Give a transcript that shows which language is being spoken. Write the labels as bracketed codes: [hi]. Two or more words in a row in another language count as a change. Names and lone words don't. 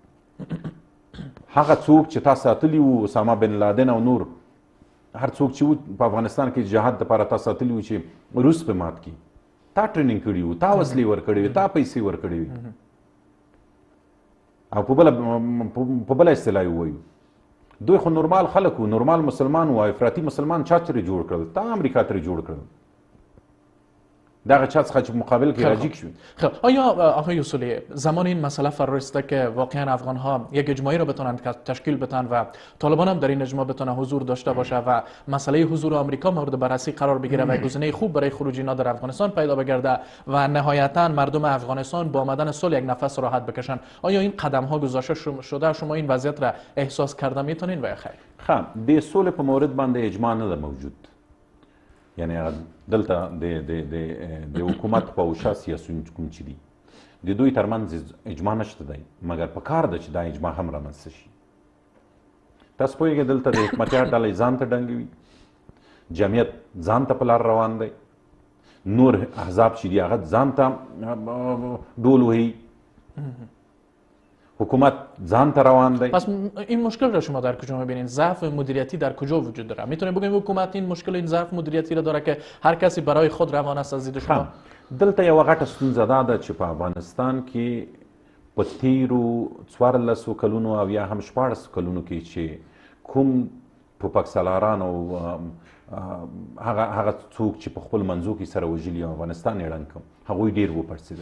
[ps] هغه څوک چې تا ساتلي وو اسامه بن لادن او نور هر څوک چې په افغانستان کې جهاد دپاره تا ساتلي وو چې روس پې مات کړي تا ټریننګ کړي وو تا وسلې ورکړې وې تا پیسې ورکړې وې او په بله اصطلاح ووایو دوی خو نورمال خلک وو نورمال مسلمان وو افراطي مسلمان چا ترې جوړ کړل تا امریکا ترې جوړ کړل دغه چا څخه چې مقابل کې راجیک شو [fa] آیا آقای اصولی زمان این مسئله فرا رسیده که واقعا افغان ها یک اجماعی رو بتونن تشکیل بدن و طالبان هم در این اجماع بتونه حضور داشته باشه و مسئله حضور آمریکا مورد بررسی قرار بگیره و گزینه خوب برای خروج اینا در افغانستان پیدا بگرده و نهایتا مردم افغانستان با آمدن صلح یک نفس راحت بکشن آیا این قدم ها گذاشته شده شما این وضعیت را احساس کرده میتونین و یا خیر [ps] خب د صلح په مورد باندې اجماع نه موجود یعنی دلته د حکومت په اوشا سیاسیون کوم چې دي د دوی ترمنځ اجماع نشته دی مګر په کار ده چې دا اجماع هم رامنځته شي تاسو پوهېږئ دلته د حکمتیار ډلې ځان ته ډنګوي جمعیت ځان ته په لار روان دی نور احزاب چې دي هغه ځان ته ډول وهي، حکومت ځان ته روان دی. [fa] پس این مشکل را شما در کجا میبینید؟ ضعف مدیریتی در کجا وجود داره؟ میتونیم بگیم حکومت این مشکل، این ضعف مدیریتی را داره که هر کسی برای خود روان است از دید شما؟ [ps] دلته یوه غټه ستونزه دا ده چې په افغانستان کې په تیرو 14 کلونو او یا هم 14 کلونو کې چې کوم ټوپک سالاران او هغه څوک چې په خپل منځو کې سره وژلي او افغانستان یې ړنګ کړ، هغوی ډېر وپړسېدل.